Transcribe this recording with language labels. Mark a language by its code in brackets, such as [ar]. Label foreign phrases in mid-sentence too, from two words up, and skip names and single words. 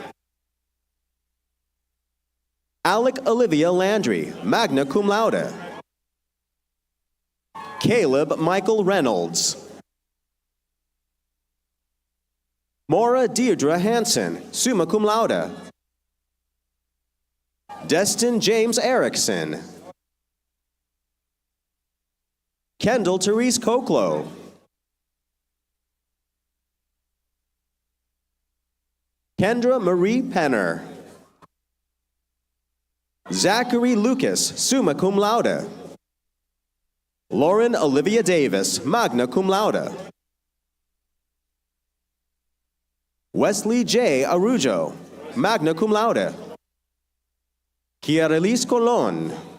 [en] Alec Olivia Landry, [la] magna cum laude. [en] Caleb Michael Reynolds. Maura Deirdre Hansen, [la] summa cum laude. [en] Destin James Erickson. Kendall Therese Koklow. Kendra Marie Penner. Zachary Lucas, [la] summa cum laude. [en] Lauren Olivia Davis, [la] magna cum laude. [en] Wesley J. Arujo, [la] magna cum laude. [en] Kiarelis Colon.